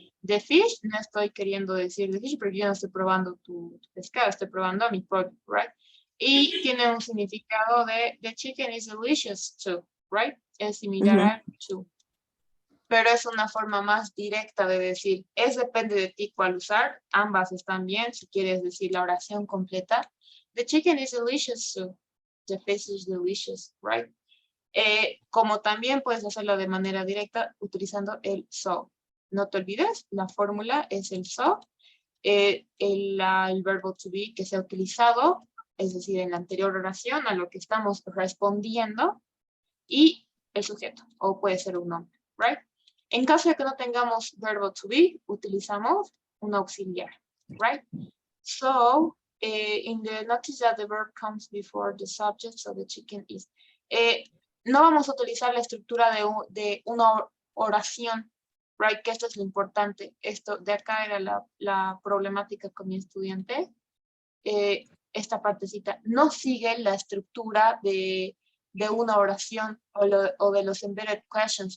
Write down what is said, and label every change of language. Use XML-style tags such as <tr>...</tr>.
<en>The fish,</en> <es>no estoy queriendo decir</es> <en>the fish,</en> <es>porque yo no estoy probando tu pescado, estoy probando a mi pollo, right? Y tiene un significado de</es> <en>the chicken is delicious too,</en> <es>right? Es similar a to. Pero es una forma más directa de decir, depende de ti cuál usar, ambas están bien, si quieres decir la oración completa.</es> <en>The chicken is delicious too. The fish is delicious, right?</en> <es>Como también puedes hacerlo de manera directa utilizando el so. No te olvides, la fórmula es el so, el verbo to be que se ha utilizado, es decir, en la anterior oración a lo que estamos respondiendo, y el sujeto, o puede ser un nombre, right? En caso de que no tengamos verbo to be, utilizamos un auxiliar, right?</es> <en>So, in the notice that the verb comes before the subject, so the chicken is.</en> <es>No vamos a utilizar la estructura de una oración, right? Que esto es lo importante. Esto de acá era la problemática con mi estudiante. Esta partecita no sigue la estructura de una oración o de los embedded questions.</es>